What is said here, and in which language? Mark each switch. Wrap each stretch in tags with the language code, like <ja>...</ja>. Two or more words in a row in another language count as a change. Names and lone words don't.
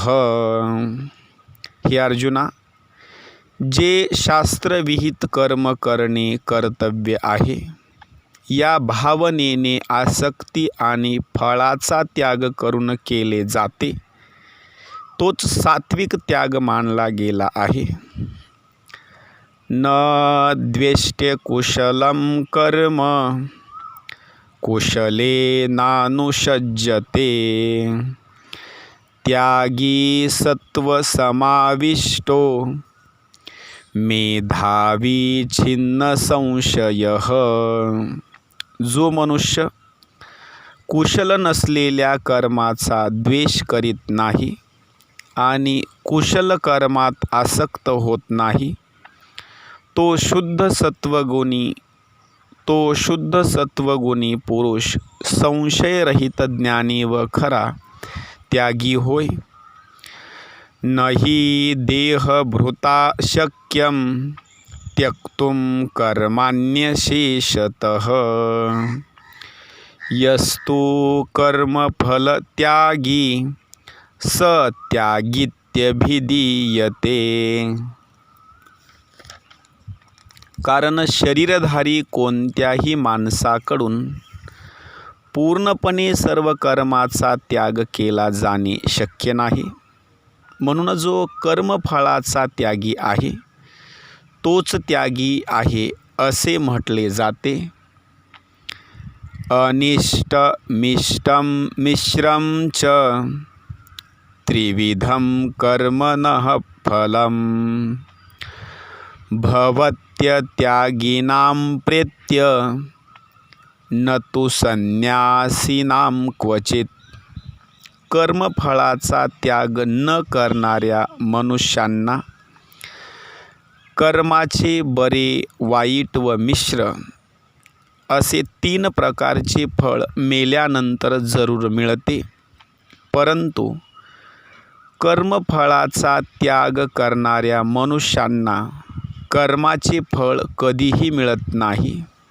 <mr>हे अर्जुना, जे शास्त्रविहित कर्म करणे कर्तव्य आहे या भावनेने आसक्ती आणि फळाचा त्याग करून केले जाते तोच सात्विक त्याग मानला गेला आहे.</mr> <sa>न द्वेष्ट्य कुशलं कर्म कुशले नानुषज्यते त्यागी सत्वसमाविष्टो मेधावी छिन्न संशयः.</sa> <mr>जो मनुष्य कुशल नसलेल्या कर्माचा द्वेष करीत नाही आणि कुशल कर्मात आसक्त होत नाही तो शुद्ध सत्वगुणी पुरुष संशयरहित ज्ञानी व खरा त्यागी होय.</mr> <sa>नहि देहभृता शक्यं त्यक्तुं कर्माण्यशेषतः यस्तु कर्मफलत्यागी स त्यागीत्यभिधीयते.</sa> <mr>कारण शरीरधारी कोणत्याही माणसाकडून पूर्णपणे सर्व कर्माचा त्याग केला जाणे शक्य नाही. म्हणून जो कर्मफळाचा त्यागी आहे तोच त्यागी आहे असे म्हटले जाते.</mr> <sa>अनिष्ट मिष्टम मिश्रम च त्रिविधम कर्मणः फलम भवत्यत्यागिनां प्रेत्य न तु संन्यासिनां क्वचित.</sa> <mr>कर्मफळाचा त्याग न करणाऱ्या मनुष्यांना कर्माचे बरे, वाईट व मिश्र असे 3 प्रकारचे फळ मेल्यानंतर जरूर मिळते, परंतु कर्मफळाचा त्याग करणाऱ्या मनुष्यांना कर्माचे फळ कधीही मिळत नाही.</mr>